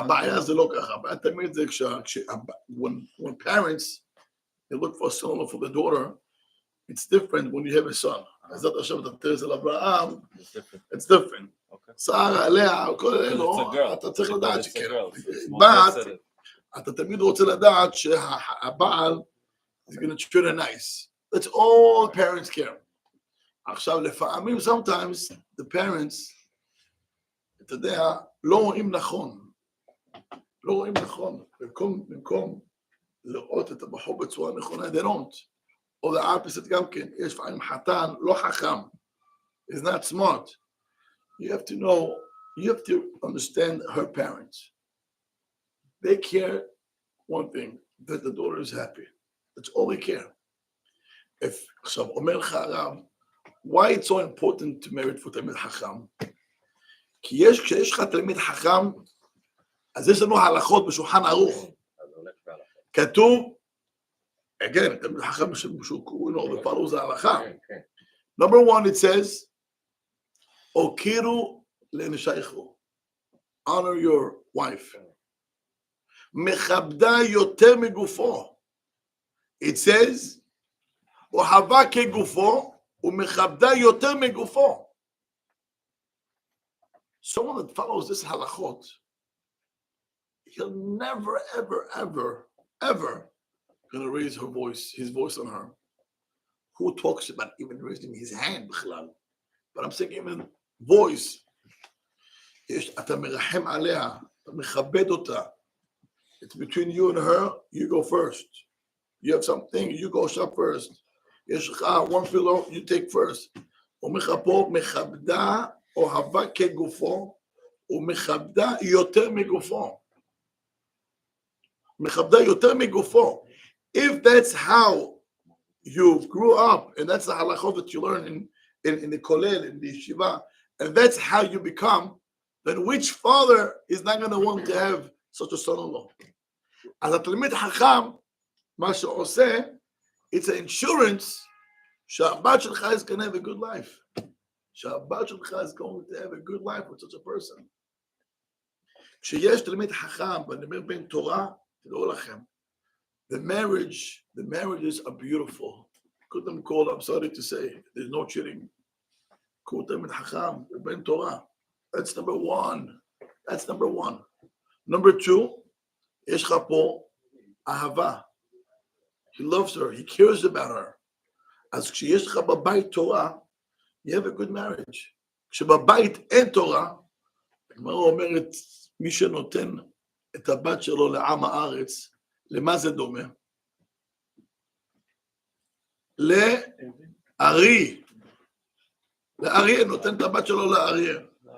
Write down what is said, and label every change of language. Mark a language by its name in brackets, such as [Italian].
[Hebrew] הבעיה זה לא ככה, הבעיה תמיד זה [English] when parents, they look for a son or for the daughter, it's different when you have a son. [Hebrew] אז אתה עכשיו אתה תראה אצל אברהם, [English] it's different. [Hebrew] שרה, עליה, כל אלו, אתה צריך לדעת שכן. בת, אתה תמיד רוצה לדעת שהבעל [English] is going to treat her nice. That's all parents care. [Hebrew] עכשיו, לפעמים, [English] sometimes, the parents, [Hebrew] אתה יודע, לא רואים נכון. לא רואים נכון. במקום לראות את הבחור בצורה נכונה, [English] they don't. [Hebrew] או [English] the opposite [Hebrew] גם כן. יש לפעמים חתן, לא חכם. [English] He's not smart. You have to know, you have to understand her parents. They care one thing, that the daughter is happy. That's all they care. If, [Hebrew] עכשיו, אומר לך הרב, [English] why it's so important to marry for תלמיד חכם? [Hebrew] כי כשיש לך תלמיד חכם, אז יש לנו הלכות בשולחן ערוך. כתוב, [English] again, [Hebrew] תלמיד חכם שהוא [English] the follows [Hebrew] ההלכה. [English] Number one, it says, [Hebrew] הוקירו לנשייכו. [English] Honor your wife. [Hebrew] מכבדה יותר מגופו. [English] It says, [Hebrew] אוהבה כגופו, ומכבדה יותר מגופו. [English] Someone that follows this halachot, he'll never, ever, ever, ever gonna raise his voice on her. Who talks about even raising his hand, but I'm saying even voice. [Hebrew] אתה מרחם עליה, אתה מכבד אותה. [English] It's between you and her, you go first. You have something, you go shop first. [Hebrew] יש לך [English] one pillow, you take first. [Hebrew] אומר לך פה, מכבדה אוהבה כגופו, ומכבדה יותר מגופו. מכבדה יותר מגופו. [English] If that's how you grew up, and that's the halachot that you learn in the kollel, in the yeshiva, and that's how you become, then which father is not going to want to have such a son-in-law? [Hebrew] אז התלמיד חכם, מה שעושה, [English] it's an insurance [Hebrew] שהבת שלך [English] is going to have a good life. [Hebrew] שהבת שלך [English] is going to have a good life with such a person. [Hebrew] כשיש תלמיד חכם, ואני אומר בין תורה, תדעו לכם, [English] the marriages are beautiful. [Hebrew] קודם כל, [English] I'm sorry to say, there's no cheating. [Hebrew] קחו תלמיד חכם, ובין תורה. [English] That's number one. That's number one. Number two, [Hebrew] יש לך פה אהבה. [English] He loves her, he cares about her. [Hebrew] אז כשיש לך בבית תורה, [English] you have a good marriage. [Hebrew] כשבבית אין תורה, הגמרא אומרת, מי שנותן את הבת שלו לעם הארץ, למה זה דומה? לארי. לאריה, נותן את הבת שלו לאריה.